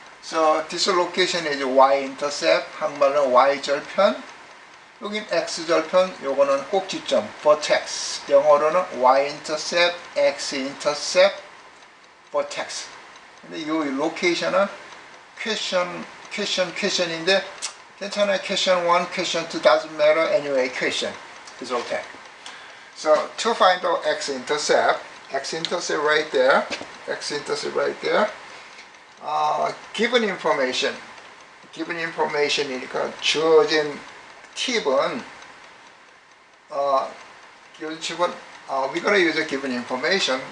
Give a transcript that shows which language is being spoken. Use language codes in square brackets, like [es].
[en] So this location is y-intercept, [ko] 한국말로는 y절편, 여긴 x절편, 요거는 꼭지점, [en] vertex, [ko] 영어로는 [en] y-intercept, x-intercept, vertex. [ko] 근데 이 location은 question인데 괜찮아요. [en] question 1, question 2 doesn't matter. Anyway, question is okay. So to find the x-intercept right there, given information이니까 [ko] 주어진 팁은 [en] we're gonna use a given information.